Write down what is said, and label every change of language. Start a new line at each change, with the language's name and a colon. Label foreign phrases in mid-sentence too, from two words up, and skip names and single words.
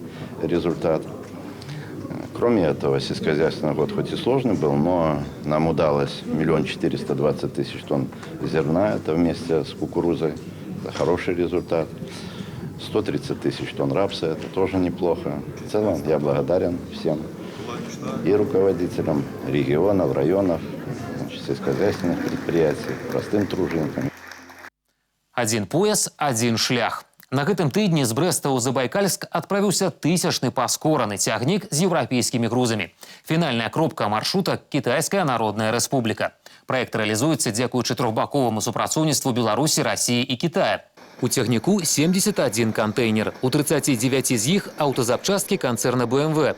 Russian: Это очень высокий результат. Кроме этого, сельскохозяйственный год хоть и сложный был, но нам удалось 1 420 000 тонн зерна, это вместе с кукурузой, это хороший результат. 130 000 тонн рапса, это тоже неплохо. В целом я благодарен всем и руководителям регионов, районов, сельскохозяйственных предприятий, простым труженикам. Один пояс, один шлях.
Belarusian: На гэтым тыдні з Брэста ў Забайкальск адправіўся тысячны паскораны цягнік з еўрапейскімі грузамі. Фінальная кропка маршрута – Кітайская Народная Рэспубліка. Праект рэалізуецца дзякуючы трохбаковаму супрацоўніцтву Беларусі, Расіі і Кітая. У цягніку 71 контейнер. У 39 з іх аўтазапчасткі канцэрна BMW.